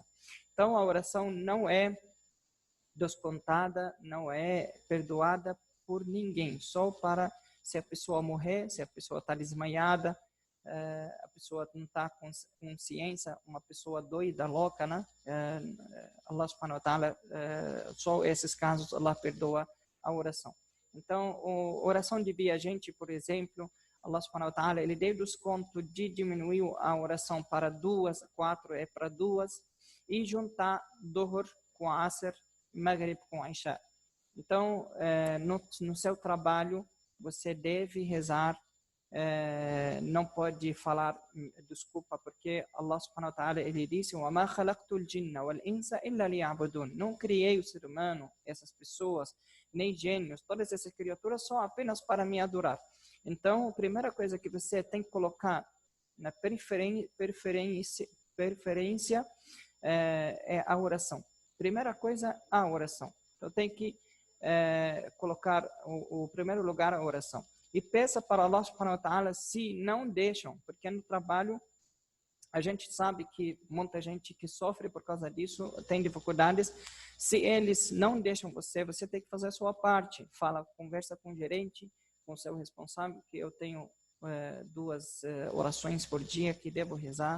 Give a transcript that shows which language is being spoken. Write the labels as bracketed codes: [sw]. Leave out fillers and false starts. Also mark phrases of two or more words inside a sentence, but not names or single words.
[pt] Então a oração não é descontada, não é perdoada por ninguém. Só para se a pessoa morrer, se a pessoa está desmaiada, a pessoa não está com consciência, uma pessoa doida, louca, né? [ar] الله سبحانه وتعالى, [pt] só esses casos Allah perdoa a oração. Então, a oração de viajante, por exemplo, [ar] الله سبحانه وتعالى, [pt] ele deu desconto de diminuir a oração para 2, 4 é para 2, e juntar Dhuhr com Asr, Maghrib com Isha. Então, no seu trabalho, você deve rezar. Não pode falar desculpa, porque [ar] الله سبحانه وتعالى, [pt] ele disse: [ar] وَمَا خَلَقْتُ الْجِنَّ وَالْإِنسَ إِلَّا لِيَعْبُدُونَ. [pt] Não criei o ser humano, essas pessoas, nem gênios, todas essas criaturas são apenas para me adorar. Então, a primeira coisa que você tem que colocar na preferência é a oração. Primeira coisa, a oração. Então, tem que colocar o primeiro lugar a oração. E peça para [ar] الله سبحانه وتعالى, [pt] se não deixam, porque no trabalho a gente sabe que muita gente que sofre por causa disso tem dificuldades. Se eles não deixam você tem que fazer a sua parte. Conversa com o gerente, com o seu responsável, que eu tenho 2 orações por dia que devo rezar.